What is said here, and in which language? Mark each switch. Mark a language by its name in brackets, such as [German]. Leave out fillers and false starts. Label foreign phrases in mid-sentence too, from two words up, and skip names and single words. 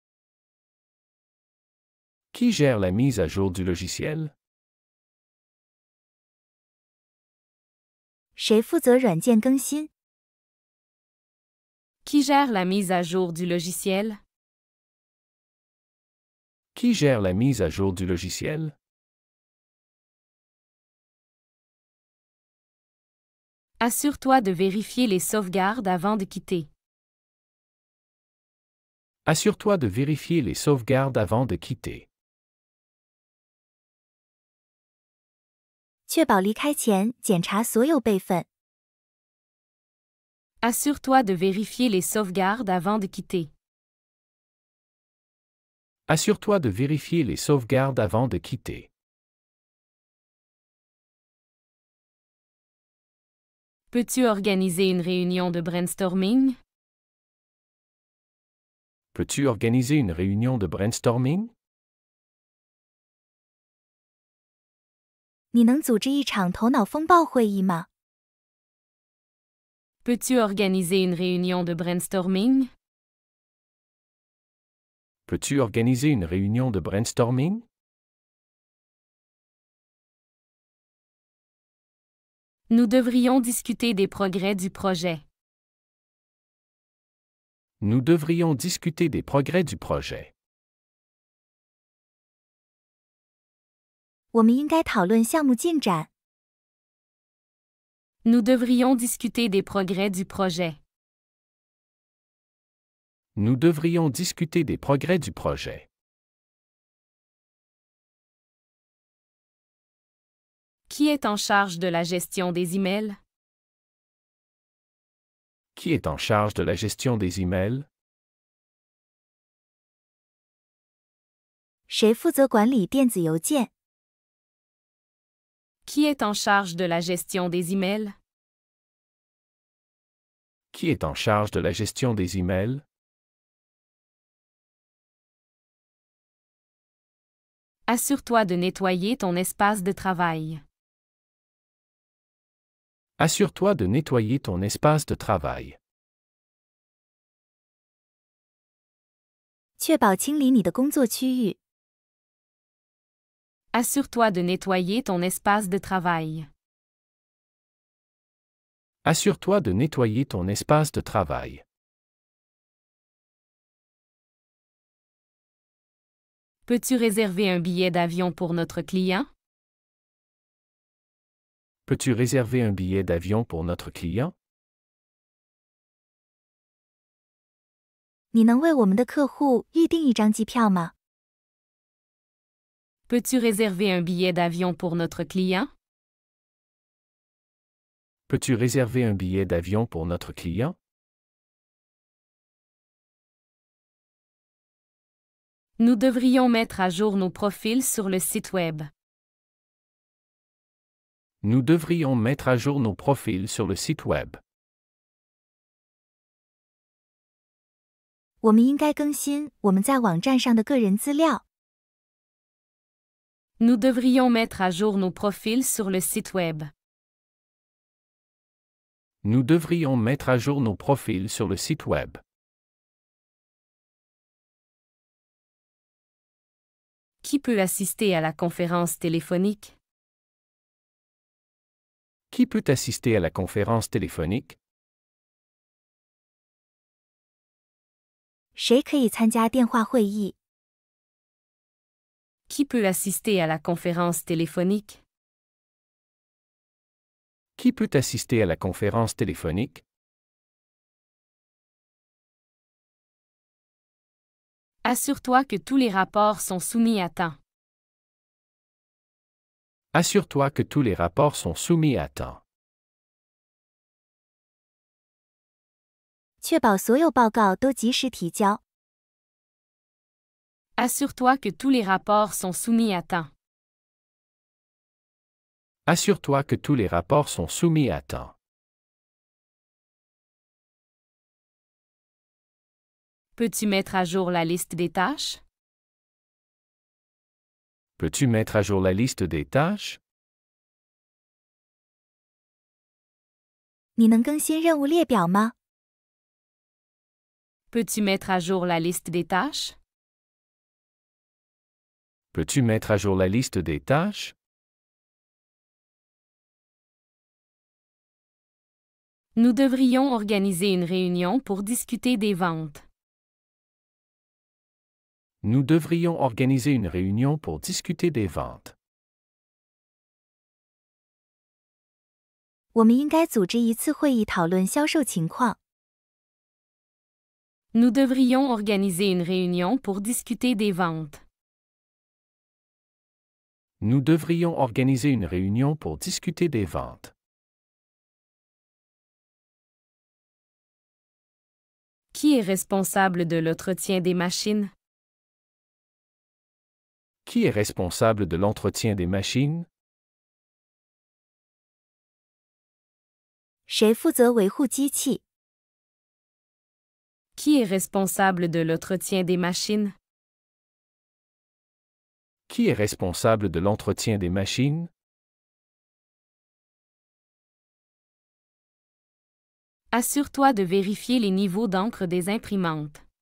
[French] Qui gère la mise à jour du logiciel? [Chinese] 谁负责软件更新？ [French] Qui gère la mise à jour du logiciel? Qui gère la mise à jour du logiciel? Assure-toi de vérifier les sauvegardes avant de quitter. Assure-toi de vérifier les sauvegardes avant de quitter. [Chinese] 确保离开前检查所有备份。 [French] Assure-toi de vérifier les sauvegardes avant de quitter. Assure-toi de vérifier les sauvegardes avant de quitter. Peux-tu organiser une réunion de brainstorming? Peux-tu organiser une réunion de brainstorming? [Chinese] 你能组织一场头脑风暴会议吗？ [French] Peux-tu organiser une réunion de brainstorming? Peux-tu organiser une réunion de brainstorming? Nous devrions discuter des progrès du projet. Nous devrions discuter des progrès du projet. [Chinese] 我们应该讨论项目进展。 [French] Nous devrions discuter des progrès du projet. Nous devrions discuter des progrès du projet. Qui est en charge de la gestion des emails? Qui est en charge de la gestion des emails? [Chinese] 谁负责管理电子邮件？ [French] Qui est en charge de la gestion des emails? Qui est en charge de la gestion des emails? Assure-toi de nettoyer ton espace de travail. Assure-toi de nettoyer ton espace de travail. [Chinese] 确保清理你的工作区域。 [French] Assure-toi de nettoyer ton espace de travail. Assure-toi de nettoyer ton espace de travail. Peux-tu réserver un billet d'avion pour notre client? Peux-tu réserver un billet d'avion pour notre client? [Chinese] 你能为我们的客户预订一张机票吗？ [French] Peux-tu réserver un billet d'avion pour notre client? Peux-tu réserver un billet d'avion pour notre client? Nous devrions mettre à jour nos profils sur le site Web. Nous devrions mettre à jour nos profils sur le site Web. [Chinese] 我们应该更新我们在网站上的个人资料。 [French] Nous devrions mettre à jour nos profils sur le site Web. Nous devrions mettre à jour nos profils sur le site Web. Qui peut assister à la conférence téléphonique? Qui peut assister à la conférence téléphonique? [Chinese] 谁可以参加电话会议？ [French] Qui peut assister à la conférence téléphonique? Qui peut assister à la conférence téléphonique? Assure-toi que tous les rapports sont soumis à temps. Assure-toi que tous les rapports sont soumis à temps. [Chinese] 确保所有报告都及时提交。 [French] Assure-toi que tous les rapports sont soumis à temps. Assure-toi que tous les rapports sont soumis à temps. Peux-tu mettre à jour la liste des tâches? Peux-tu mettre à jour la liste des tâches? [Chinese] 你能更新任务列表吗？ [French] Peux-tu mettre à jour la liste des tâches? Peux-tu mettre à jour la liste des tâches? Nous devrions organiser une réunion pour discuter des ventes. Nous devrions organiser une réunion pour discuter des ventes. [Chinese] 我们应该组织一次会议讨论销售情况。 [French] Nous devrions organiser une réunion pour discuter des ventes. Nous devrions organiser une réunion pour discuter des ventes. Qui est responsable de l'entretien des machines? Qui est responsable de l'entretien des machines? [Chinese] 谁负责维护机器？ [French] Qui est responsable de l'entretien des machines? Qui est responsable de l'entretien des machines? Assure-toi de vérifier les niveaux d'encre des imprimantes.